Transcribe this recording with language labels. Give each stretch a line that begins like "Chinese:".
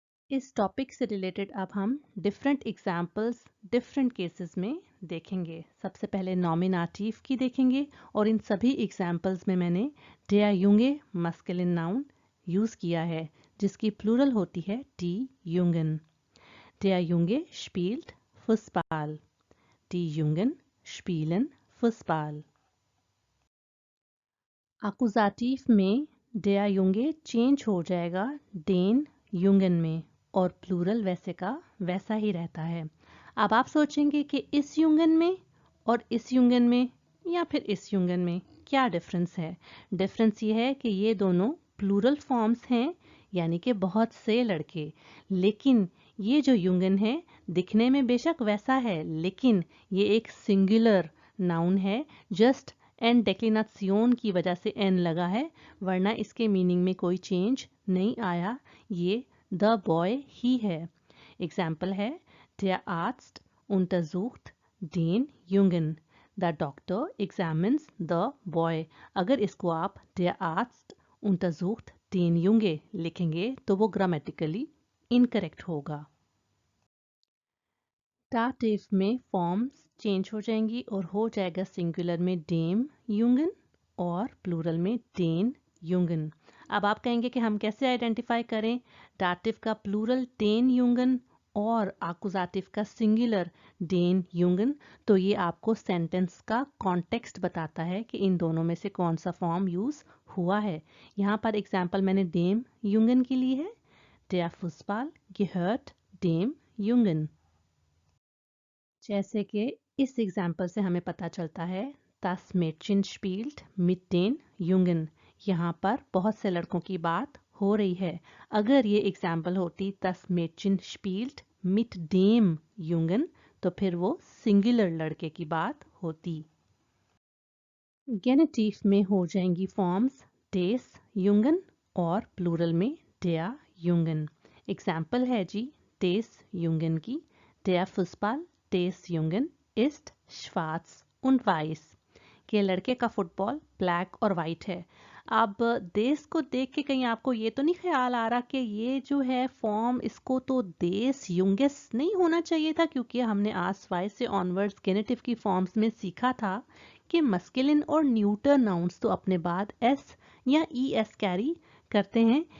Hindi: इस टॉपिक से रिलेटेड अब हम डिफरेंट एग्जाम्पल्स डिफरेंट केसेस में देखेंगे। सबसे पहले नॉमिनेटिव की देखेंगे और इन सभी एग्जाम्पल्स में मैंने डेया युंगे मस्कुलिन नाउन यूज़ किया है जिसकी प्लूरल होती है D युंगन।
German: Der Junge spielt Fußball. Die Jungen spielen Fußball.
Hindi: Akkusativ में
German: der Junge
Hindi: चेंज हो जाएगा
German: den Jungen
Hindi: में और प्लूरल वैसे का वैसा ही रहता है। अब आप सोचेंगे कि इस युंगन में और इस युंगन में या फिर इस युंगन में क्या डिफरेंस है? डिफरेंस ये है कि ये दोनों प्लूरल फॉर्म्स हैं, यानी कि बहुत से लड़के, लेकिन ये जो युंगन है दिखने में बेशक वैसा है लेकिन ये एक सिंगुलर नाउन है। जस्ट एन डेक्लिनासियोन की वजह से एन लगा है, वरना इसके मीनिंग में कोई चेंज नहीं आया। ये द बॉय ही है। एग्जाम्पल है
German: Der Arzt untersucht den Jungen.
English: The doctor examines the boy.
Hindi: अगर इसको आप
German: Der Arzt untersucht den Junge
Hindi: लिखेंगे तो वो ग्रामेटिकली इनकरेक्ट होगा। दाटिव में फॉर्म्स चेंज हो जाएंगी और हो जाएगा सिंगुलर में डेम युंगन और प्लूरल में डेन युंगन। अब आप कहेंगे कि हम कैसे आइडेंटिफाई करें दाटिव का प्लूरल डेन युंगन और आकुजाटिव का सिंगुलर डेन युंगन? तो ये आपको सेंटेंस का कॉन्टेक्स्ट बताता है कि इन दोनों में से कौन सा फॉर्म यूज हुआ है। यहाँ पर एग्जाम्पल मैंने डेम युंगन की ली है।
German: Der Fußball gehört dem Jungen।
Hindi: जैसे कि इस एग्जाम्पल से हमें पता चलता है
German: Das Mädchen spielt mit den Jungen।
Hindi: यहाँ पर बहुत से लड़कों की बात हो रही है। अगर ये एग्जाम्पल होती
German: Das Mädchen spielt mit dem Jungen
Hindi: तो फिर वो सिंगुलर लड़के की बात होती। गेनेटिव में हो जाएंगी फॉर्म्स
German: des Jungen
Hindi: और प्लूरल में
German: der Jungen।
Hindi: एग्जाम्पल है जी
German: des Jungen की Der Fußball des Jungen ist schwarz und weiß।
Hindi: कि लड़के का फुटबॉल ब्लैक और वाइट है। अब देश को देख के कहीं आपको ये तो नहीं ख्याल आ रहा कि ये जो है फॉर्म इसको तो देश युंगेस नहीं होना चाहिए था, क्योंकि हमने आस वाई से ऑनवर्ड्स गेनेटिव की फॉर्म्स में सीखा था कि मस्कुलिन और न्यूटर नाउन्स तो अपने बाद एस या ई एस कैरी करते हैं।